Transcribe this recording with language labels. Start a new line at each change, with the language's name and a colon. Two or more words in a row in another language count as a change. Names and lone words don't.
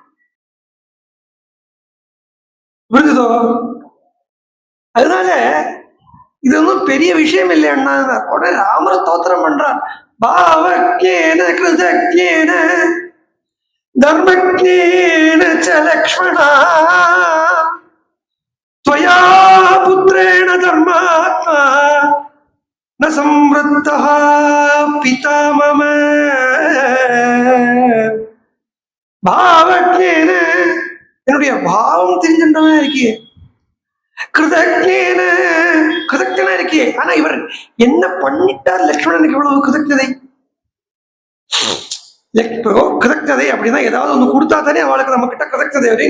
Tamil: புரிஞ்சுதோ? அதனால இது ஒன்றும் பெரிய விஷயம் இல்லை அண்ணா. உடனே ராமர தோத்திரம் பண்றார்.
Sanskrit: भावज्ञेन कृतज्ञेन धर्मज्ञेन च लक्ष्मण त्वया पुत्रेण धर्मात्मा न संवृत्तः पिता मम பாவக்ஞேன,
Tamil: என்னுடைய பாவம் தெரிஞ்சின்றவன் இருக்கியே. கிருதக்ஞேன, கிருதக்ஞனா இருக்கியே. ஆனா இவர் என்ன பண்ணிட்டார் லக்ஷ்மணனுக்கு இவ்வளவு கிருதக்ஞதை? கிருதக்ஞதை அப்படின்னா ஏதாவது ஒண்ணு கொடுத்தா தானே அவளுக்கு நம்ம கிட்ட கிருதக்ஞதை வரும்.